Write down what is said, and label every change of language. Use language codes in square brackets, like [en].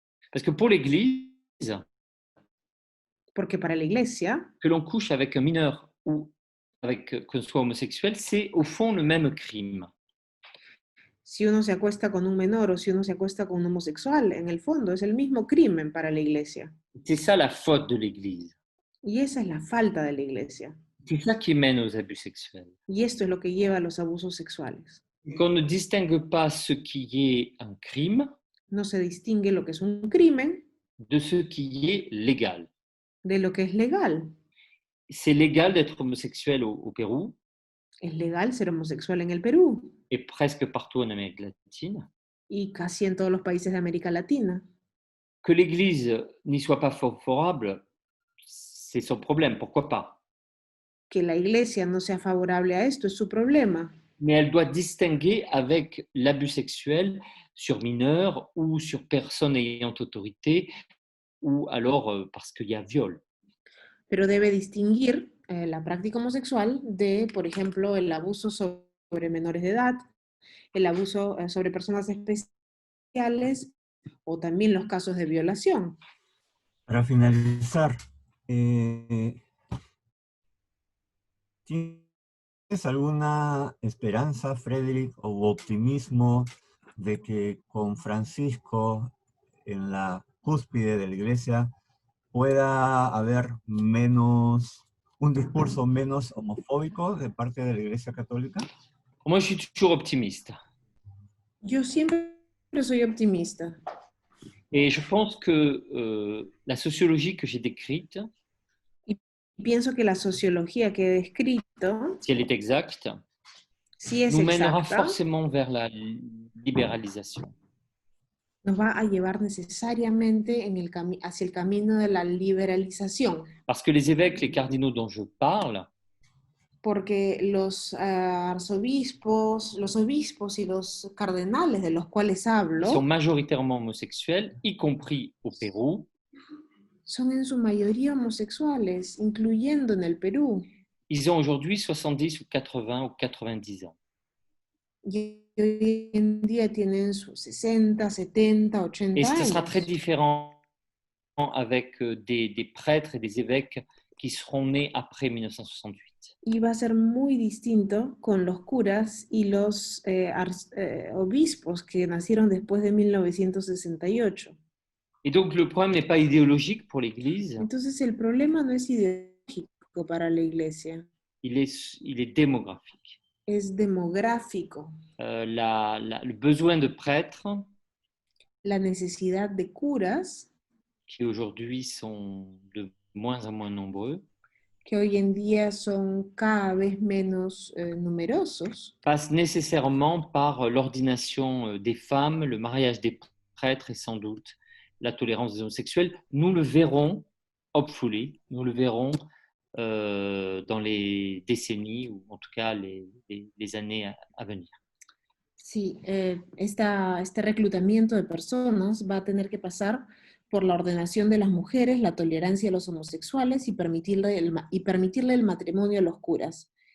[fr] Parce que pour l'Église, [es] Porque para la Iglesia, [fr] que l'on couche avec un mineur ou avec que soit homosexuel, c'est au fond le même crime. [es] si uno se acuesta con un menor o si uno se acuesta con un homosexual, en el fondo es el mismo crimen para la Iglesia. [fr] C'est ça la faute de l'Église. [es] Y esa es la falta de la Iglesia. [fr] C'est ça qui mène aux abus sexuels. [es] Y esto es lo que lleva a los abusos sexuales. [fr] Qu'on ne distingue pas ce qui est un crime [es] No se distingue lo que es un crimen [fr] de ce qui est légal. [es] de lo que es legal. [fr] C'est légal d'être homosexuel au Pérou [es] Es legal ser homosexual en el Perú [fr] et presque partout en Amérique latine. [es] y casi en todos los países de América Latina. [fr] Que l'Église n'y soit pas favorable, c'est son problème, pourquoi pas. [es] Que la iglesia no sea favorable a esto es su problema, [fr] Mais elle doit distinguer avec l'abus sexuel sur mineurs ou sur personnes ayant autorité ou alors parce qu'il y a viol. [es] pero debe distinguir la práctica homosexual de, por ejemplo, el abuso sobre menores de edad, el abuso sobre personas especiales o también los casos de violación. Para finalizar, ¿tienes alguna esperanza, Frederick, o optimismo de que con Francisco en la cúspide de la iglesia pueda haber un discurso menos homofóbico de parte de la Iglesia Católica? [fr] Moi, je suis toujours optimiste. [es] Yo siempre soy optimista [fr] Et je pense que la sociologie que j'ai décrite, [es] y pienso que la sociología que he descrito, [fr] si elle est exacte, [es] si es [fr] nous mènera [es] exacta, [fr] forcément vers la libéralisation. [es] nos va a llevar necesariamente hacia el camino de la liberalización, [fr] Parce que les évêques, les cardinaux dont je parle, [es] porque los obispos y los cardenales de los cuales [fr] ils sont [es] hablo [fr] majoritairement homosexuels, y compris au Pérou. [es] son en su mayoría homosexuales, incluyendo en el Perú. [fr] Ils ont aujourd'hui 70 ou 80 ou 90 ans. [es] Y hoy en día tienen sus 60, 70, 80 [fr] Et ce [es] años. [fr] sera très différent avec des prêtres et des évêques qui seront nés après 1968. [es] Y va a ser muy distinto con los curas y los obispos que nacieron después de 1968. [fr] Et donc le problème n'est pas idéologique pour l'Église, [es] Entonces el problema no es ideológico para la iglesia, [fr] il est démographique. [es] es demográfico. [fr] Le besoin de prêtres, [es] La necesidad de curas, [fr] qui aujourd'hui sont de moins en moins nombreux, [es] que hoy en día son cada vez menos numerosos, [fr] passe nécessairement par l'ordination des femmes, le mariage des prêtres et sans doute la tolérance des homosexuels. Nous le verrons, hopefully, nous le verrons dans les décennies ou en tout cas les années à venir. [es] Sí, este reclutamiento de personas va a tener que pasar por la ordenación de las mujeres, la tolerancia a los homosexuales y permitirle el matrimonio a los curas.